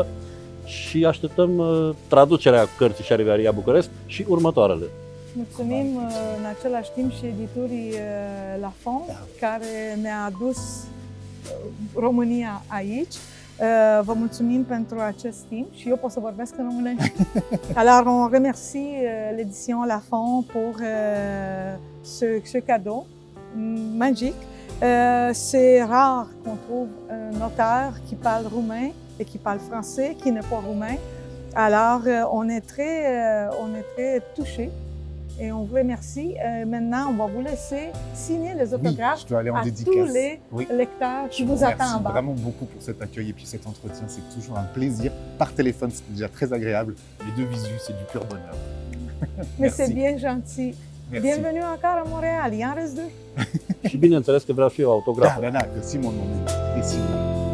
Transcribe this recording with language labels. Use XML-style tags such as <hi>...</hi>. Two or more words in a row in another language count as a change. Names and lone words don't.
<ro>Și așteptăm traducerea cărții Șarivaria București și următoarele. Mulțumim în același timp și editurii Lafon, care ne-a adus România aici. Vă mulțumim pentru acest timp și eu pot să vorbesc în românește.</ro> <fr>Alors, on remercie l'édition Lafon pour ce cadeau magique. C'est rare qu'on trouve un auteur qui parle roumain et qui parle français, qui n'est pas roumain. Alors, on est très touchés et on vous remercie. Maintenant, on va vous laisser signer les autographes à tous les lecteurs qui vous attendent en bas. Merci vraiment beaucoup pour cet accueil et puis cet entretien. C'est toujours un plaisir. Par téléphone, c'est déjà très agréable. Les deux visus, c'est du pur bonheur. Mais c'est bien gentil. Merci. Bienvenue encore à Montréal. Il en reste deux.</fr> <ro>Și bineînțeles că vreau și eu autograf. Da, găsim un moment.</ro>